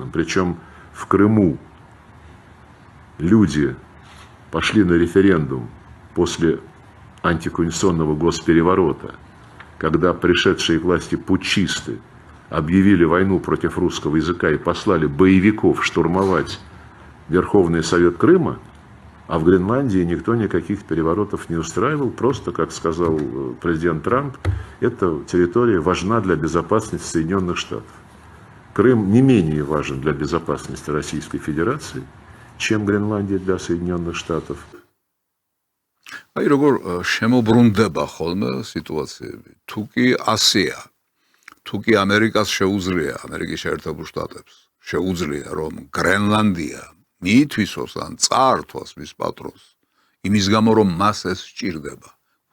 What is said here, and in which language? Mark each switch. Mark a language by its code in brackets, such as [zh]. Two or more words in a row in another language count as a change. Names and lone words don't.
[ru] Причем в Крыму люди пошли на референдум после антиконституционного госпереворота, когда пришедшие к власти путчисты объявили войну против русского языка и послали боевиков штурмовать Верховный Совет Крыма, а в Гренландии никто никаких переворотов не устраивал. Просто, как сказал президент Трамп, эта территория важна для безопасности Соединенных Штатов. Крым не менее важен для безопасности Российской Федерации, чем Гренландия для Соединенных Штатов. [ka] აი როგორ შემოbrunდება ხოლმე სიტუაციები. თუ კი ასია, თუ კი ამერიკას შეუძლია, ამერიკის შეერთებულ შტატებს შეუძლია, რომ გრენლანდია მიითვისოს ან წაართვას მის პატრონს, იმის გამო რომ მას ეს სჭირდება.